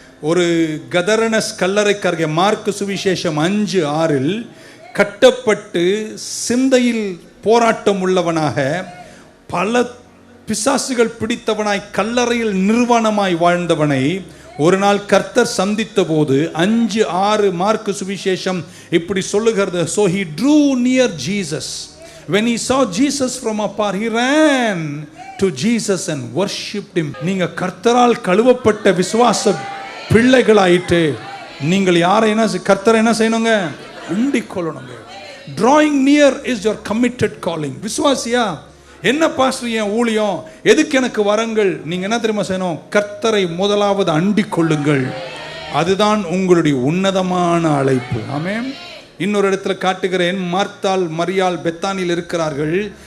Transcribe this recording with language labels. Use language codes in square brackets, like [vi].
[ta] ஒரு கதரனஸ் கல்லறைக்கருகே மார்க்கு சுவிசேஷம் 5:6 கட்டப்பட்டு சிந்தையில் போராட்டம் உள்ளவனாக பல பிசாசுகள் பிடித்தவனாய் கல்லறையில் நிர்வாணமாய் வாழ்ந்தவனை ஒரு நாள் கர்த்தர் சந்தித்த போது 5:6 மார்க்கு சுவிசேஷம் இப்படி சொல்லுகிறது, [en] so he drew near Jesus. When he saw Jesus from afar, he ran to Jesus and worshipped him. [ta] நீங்க கர்த்தரால் கழுவப்பட்ட விசுவாச பிள்ளைகளாயிட்டு நீங்கள் யாரை என்ன கர்த்தரை என்ன செய்யணுங்க, அண்டிக் கொள்ளணுங்க. [en] drawing near is your committed calling. [ta] விசுவாசியா, என்ன பாஸ்டர் என் ஊழியம், எதுக்கு எனக்கு வரங்கள், நீங்க என்ன தெரியுமா செய்யணும், கர்த்தரை முதலாவது அண்டிக் கொள்ளுங்கள். அதுதான் உங்களுடைய உன்னதமான அழைப்பு. ஆமென். இன்னொரு இடத்துல காட்டுகிறேன், மார்த்தாள் மரியாள் பெத்தானில் இருக்கிறார்கள்.